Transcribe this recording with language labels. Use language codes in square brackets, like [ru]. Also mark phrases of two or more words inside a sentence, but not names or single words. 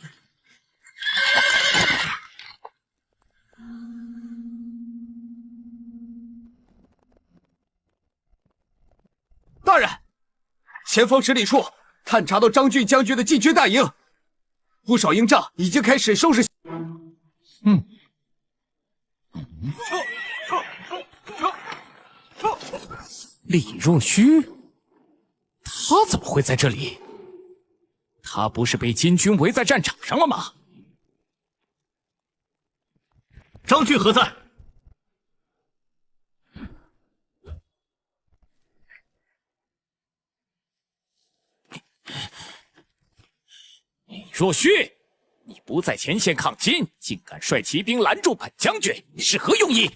[zh] 大人，前方10里處探查到張俊將軍的禁軍大營，不少營帳已經開始收拾。李若虛，他怎麼會在這裡？他不是被金軍圍在戰場上了嗎？张俊何在？李若虚，你不在前线抗金，竟敢率骑兵拦住本将军，是何用意？